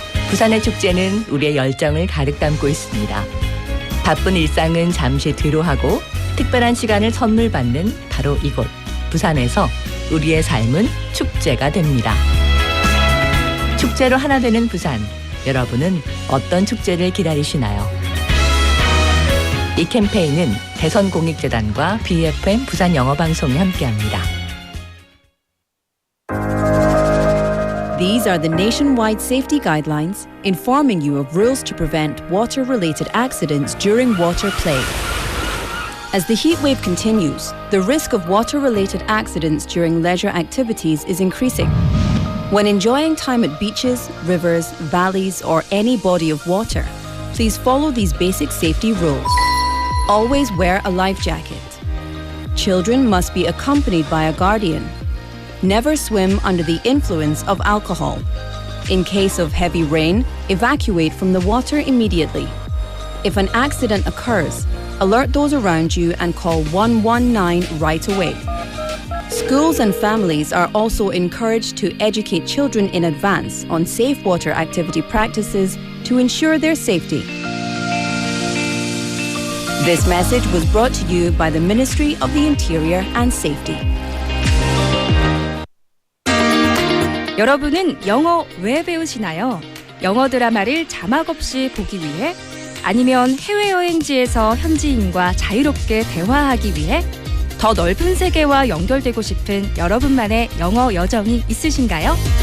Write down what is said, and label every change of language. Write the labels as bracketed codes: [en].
[ko] 부산의 축제는 우리의 열정을 가득 담고 있습니다. 바쁜 일상은 잠시 뒤로하고 특별한 시간을 선물 받는 바로 이곳 부산에서 우리의 삶은 축제가 됩니다. 축제로 하나 되는 부산. 여러분은 어떤 축제를 기다리시나요? 이 캠페인은 대선공익재단과 BFM 부산 영어방송이 함께합니다. [en] These are the nationwide safety guidelines informing you of rules to prevent water-related accidents during water play. As the heat wave continues, the risk of water-related accidents during leisure activities is increasing. When enjoying time at beaches, rivers, valleys, or any body of water, please follow these basic safety rules. Always wear a life jacket. Children must be accompanied by a guardian. Never swim under the influence of alcohol. In case of heavy rain, evacuate from the water immediately. If an accident occurs, alert those around you and call 119 right away. Schools and families are also encouraged to educate children in advance on safe water activity practices to ensure their safety. This message was brought to you by the Ministry of the Interior and Safety. [ko] 여러분은 영어 왜 배우시나요? 영어 드라마를 자막 없이 보기 위해? 아니면 해외여행지에서 현지인과 자유롭게 대화하기 위해? 더 넓은 세계와 연결되고 싶은 여러분만의 영어 여정이 있으신가요?